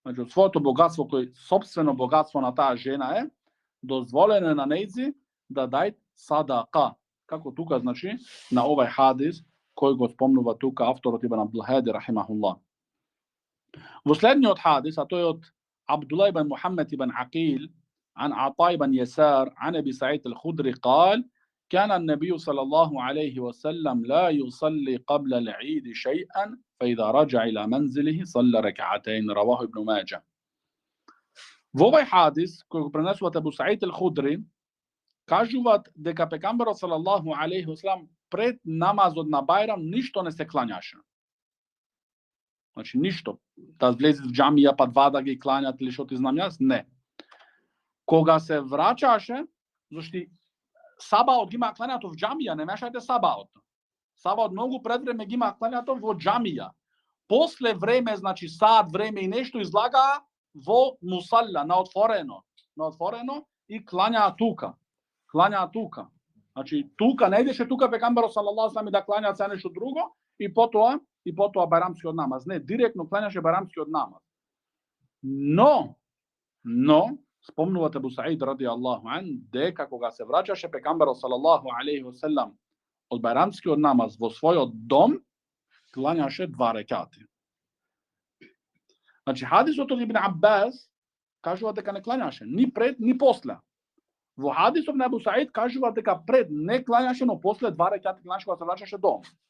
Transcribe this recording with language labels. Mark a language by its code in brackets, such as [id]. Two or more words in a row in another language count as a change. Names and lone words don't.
[mk] Значи, од своето богатство, кој собствено богатство на таа жена е, дозволено е на нејзи да дај садака. Како тука, значи, на овај хадис, кој го спомнува тука авторот Ибн Абдул Хади, рахимахуллах. Во следниот хадис, а тој од [ar] Абдулlah ibn Muhammad ibn Aqil, عن عطاء بن يسار عن أبي سعيد الخدري قال كان النبي صلى الله عليه وسلم لا يصلي قبل العيد شيئا فإذا رجع إلى منزله صلى ركعتين رواه ابن ماجه. [mk] Во овај хадис, кој го пренесуваат Абу Саид ал-Худри, кажуваат дека пегамберот [ar] صلى الله عليه وسلم [mk] пред намазот на Бајрам ништо не се клањаше. Значи ништо. Да влезе в џамија па два да ги клањат или што ти знам јас, не. Кога се враќаше, зашто сабаот ги има клањато в џамија, не мешајте сабаот. Сабаот многу пред време ги има клањато во џамија. После време, значи саат време и нешто излагаа во мусалла, на отворено и клањаа тука. Значи тука не идеше тука пегамберот [ar] صلى الله عليه وسلم [mk] да клања се нешто друго и потоа бајрамскиот намаз. Не, директно клањаше бајрамскиот намаз. Но спомнувате Абу Саид [ar] رضي الله عنه [mk] дека кога се враќаше пегамберот [ar] صلى الله عليه وسلم [mk] од бајрамскиот намаз во својот дом, клањаше 2 рекати. Значи хадисот од Ибн Аббас кажува дека не клањаше ни пред ни после. Во хадисот на Абу Саид кажува дека пред не клањаше, но после 2 рекати клањаше кога се враќаше дом.